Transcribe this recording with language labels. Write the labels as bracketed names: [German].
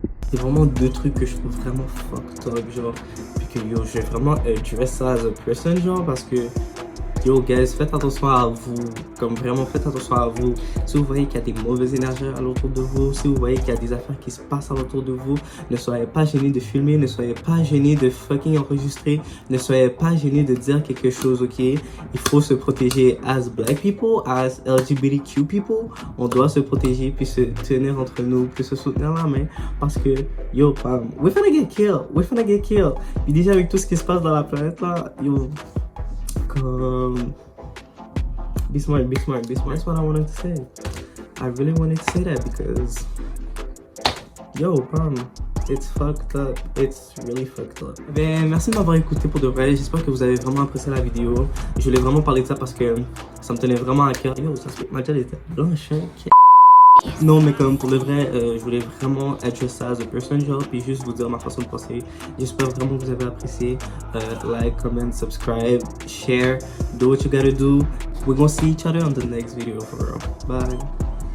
[French] C'est vraiment deux trucs que je trouve vraiment fucked up, genre. Puis que yo, je vais vraiment address ça [English] as a person, [French] genre, parce que yo, guys, faites attention à vous. Comme vraiment, faites attention à vous. Si vous voyez qu'il y a des mauvaises énergies à l'autour de vous, si vous voyez qu'il y a des affaires qui se passent à l'autour de vous, ne soyez pas gênés de filmer, ne soyez pas gênés de fucking enregistrer, ne soyez pas gênés de dire quelque chose, ok? Il faut se protéger [English] as black people, as LGBTQ people. [French] On doit se protéger, puis se tenir entre nous, puis se soutenir la main. Parce que, [English] yo, we're gonna get killed. We're gonna get killed. [French] Puis déjà, avec tout ce qui se passe dans la planète, là, yo, comme... [English] Be smart, be smart, be smart. That's what I wanted to say. I really wanted to say that because, yo, it's fucked up. It's really fucked up. [French] Ben, merci de m'avoir écouté pour de vrai. J'espère que vous avez vraiment apprécié la vidéo. Je voulais vraiment parler de ça parce que ça me tenait vraiment à cœur. Yo, ça se fait que ma gueule était blanche, hein. Non, mais comme pour le vrai, je voulais vraiment address ça [English] as a person, [French] genre, puis juste vous dire ma façon de penser. J'espère vraiment que vous avez apprécié. [English] Like, comment, subscribe, share, do what you gotta do. We're gonna see each other on the next video for real. Bye.